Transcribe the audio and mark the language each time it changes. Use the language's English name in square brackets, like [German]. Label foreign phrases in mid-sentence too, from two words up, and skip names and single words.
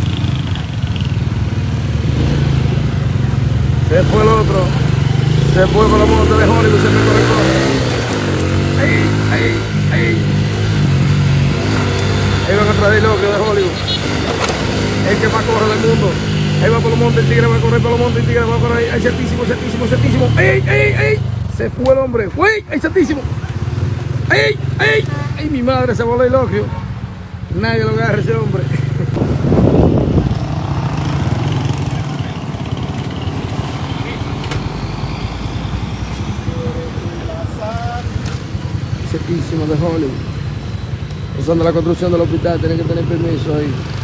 [Spanish] Se fue el otro. Se fue con la moto de Hollywood, se me corre. ¡Ahí! ¡Ahí! ¡Ahí! Ahí van atrás del locrio de Hollywood. El que más corre del mundo. Ahí va por los montes, el tigre va a correr por los montes, el tigre va a correr. ¡Ay, certísimo, certísimo, certísimo! ¡Ey, ey, ey! Se fue el hombre. ¡Fue! ¡Ay, certísimo! ¡Ay, ay! ¡Ay, mi madre! Se voló el locrio. Nadie lo agarra ese hombre. Certísimo de Hollywood. Usando la construcción del hospital, tienen que tener permiso ahí.